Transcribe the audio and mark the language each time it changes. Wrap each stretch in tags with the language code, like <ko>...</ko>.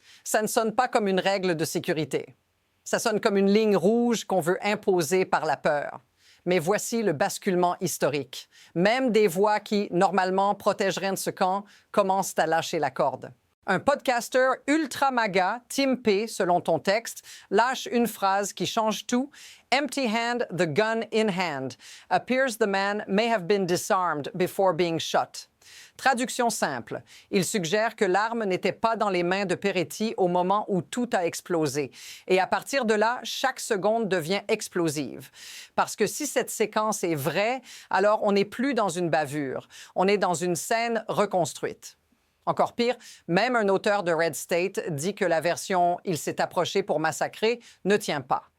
<fr>Ça ne sonne pas comme une règle de sécurité. Ça sonne comme une ligne rouge qu'on veut imposer par la peur. Mais voici le basculement historique. Même des voix qui, normalement, protégeraient ce camp, commencent à lâcher la corde. Un podcaster ultra maga, Tim P, selon ton texte, lâche une phrase qui change tout.</fr> <en>Empty hand, the gun in hand. Appears the man may have been disarmed before being shot.</en> <fr>Traduction simple. Il suggère que l'arme n'était pas dans les mains de Peretti au moment où tout a explosé. Et à partir de là, chaque seconde devient explosive. Parce que si cette séquence est vraie, alors on n'est plus dans une bavure. On est dans une scène reconstruite. Encore pire, même un auteur de Red State dit que la version « il s'est approché pour massacrer » ne tient pas.</fr>